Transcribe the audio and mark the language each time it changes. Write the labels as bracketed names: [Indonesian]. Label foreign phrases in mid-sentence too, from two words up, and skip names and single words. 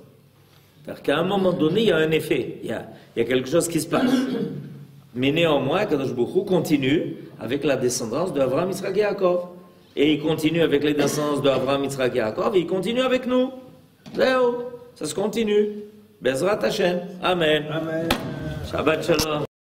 [French] C'est-à-dire qu'à un moment donné, il y a un effet, il y a quelque chose qui se passe. Mais néanmoins, [Hebrew] קדוש ברוך הוא [French] continue avec la descendance d'Avraham, Yitzhak et Yaakov. Et il continue avec les descendances d'Avraham, Yitzhak et Yaakov, et il continue avec nous. Ça se continue. [Hebrew] בעזרת השם. אמן. Amen. שבת שלום.